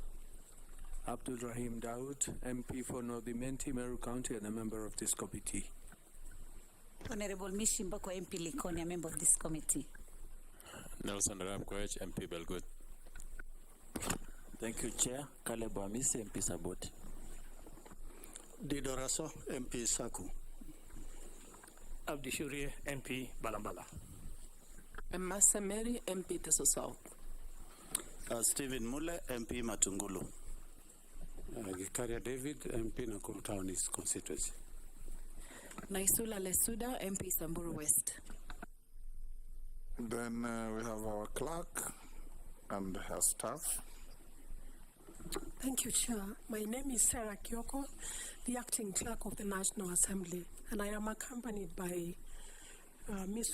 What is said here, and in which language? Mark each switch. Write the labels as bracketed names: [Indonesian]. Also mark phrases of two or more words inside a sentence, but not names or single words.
[English] Abdul Rahim Daud, MP for North Imenti, Meru County, and a member of this committee. Honorable Mishimbako, MP Likoni, a member of this committee. Nelson Arab Koech, MP Belgut. Thank you, Chair. Caleb Amisi, MP Saboti. Dido Raso, MP Saku. Abdi Shurie, MP Balambala. Massa Mary, MP Teso South. Stephen Mule, MP Matungulu. Gikaria David, MP Nakuru Town East constituency. Naisula Lesuda, MP Samburu West. Then we have our clerk and her staff. Thank you, Chair. My name is Sarah Kyoko, the acting clerk of the National Assembly, and I am accompanied by Ms.